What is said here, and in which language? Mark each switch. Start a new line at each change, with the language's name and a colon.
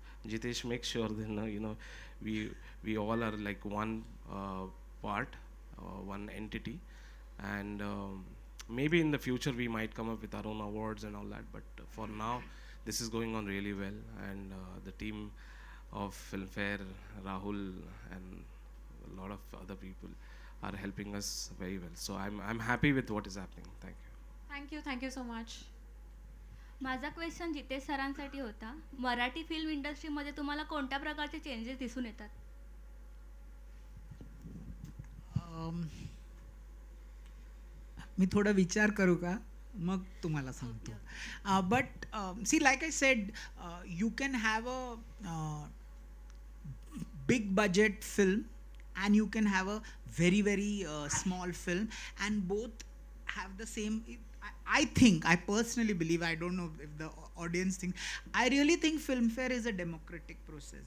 English: Jitesh, make sure that we all are like one part, one entity, and maybe in the future we might come up with our own awards and all that. But for now, this is going on really well, and the team of Filmfare, Rahul, and a lot of other people are helping us very well. So I'm happy with what is happening. Thank you. Thank you so much.
Marathi: माझा question Jitesh सरांसाठी होता. Marathi film इंडस्ट्रीमध्ये तुम्हाला कोणत्या प्रकारचे changes दिसून येतात? मी थोडा विचार करू का, मग तुम्हाला सांगतो.
English: But see, like I said, you can have a big budget film and you can have a very small film, and both have the same. I personally believe, I don't know if the audience think, I really think Filmfare is a democratic process.